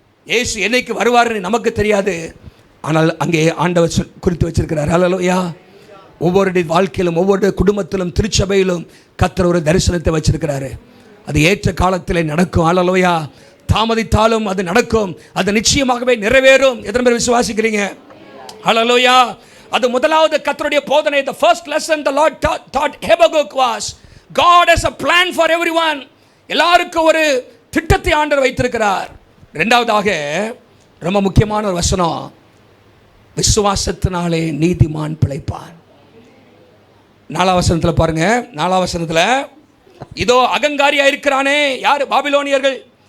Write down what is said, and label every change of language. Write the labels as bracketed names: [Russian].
[Tamil] இயேசு என்னைக்கு வருவார்னு நமக்கு தெரியாது, ஆனால் அங்கே ஆண்டவர் குறித்து வச்சிருக்கிறார். ஹல்லேலூயா. ஒவ்வொரு வாழ்க்கையிலும் ஒவ்வொரு குடும்பத்திலும் திருச்சபையிலும் கர்த்தர் ஒரு தரிசனத்தை வச்சிருக்கிறாரு. அது ஏற்ற காலத்தில் நடக்கும். ஹல்லேலூயா. தாமதித்தாலும் அது நடக்கும், அது நிச்சயமாகவே நிறைவேறும். எத்தனை பேர் விசுவாசிக்கிறீங்க? ஹல்லேலூயா. அது முதலாவது கர்த்தருடைய போதனை. [English] The first lesson the Lord taught Habakkuk was God has a plan for everyone. [Tamil] எல்லாருக்கும் ஒரு திட்டத்தை ஆண்டவர் வைத்திருக்கிறார். இரண்டாவதாக ரொம்ப முக்கியமான ஒரு வசனம், விசுவாசத்தினாலே நீதிமான் பிழைப்பான். 4ஆம் வசனத்தில் பாருங்க. 4ஆம் வசனத்தில், இதோ அகங்காரியா இருக்கிறானே, யார்? பாபிலோனியர்கள்.